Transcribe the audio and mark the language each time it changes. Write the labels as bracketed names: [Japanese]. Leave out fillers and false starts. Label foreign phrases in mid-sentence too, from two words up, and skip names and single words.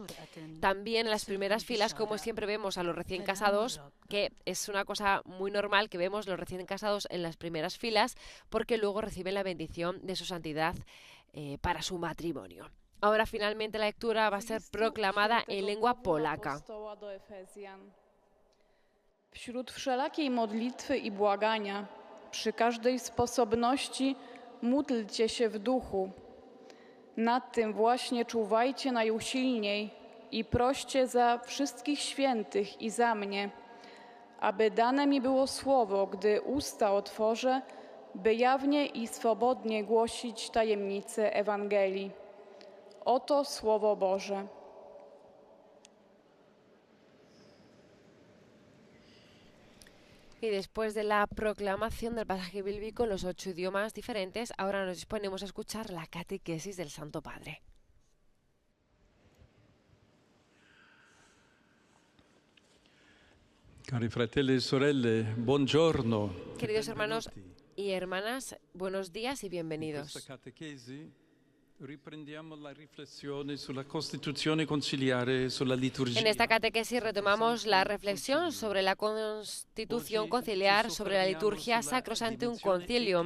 [Spanish] También en las primeras filas, como siempre vemos a los recién casados, que es una cosa muy normal que vemos los recién casados en las primeras filas, porque luego reciben la bendición de su santidad para su matrimonio. Ahora finalmente la lectura va a ser proclamada en lengua polaca. [Polish] Wśród wszelakiej modlitwy i błagania, przy każdej sposobności módlcie się w duchu. Nad tym właśnie czuwajcie najusilniej i proście za wszystkich świętych i za mnie, aby dane mi było słowo, gdy usta otworzę, by jawnie i swobodnie głosić tajemnice Ewangelii. Oto Słowo Boże. [Spanish] Y después de la proclamación del pasaje bíblico en los 8 idiomas diferentes, ahora nos disponemos a escuchar la catequesis del Santo Padre. [Italian] Cari fratelli e sorelle, buongiorno. [Spanish] Queridos hermanos y hermanas, buenos días y bienvenidos. En esta catequesis retomamos la reflexión sobre la Constitución conciliar, sobre la liturgia Sacrosanctum Concilium.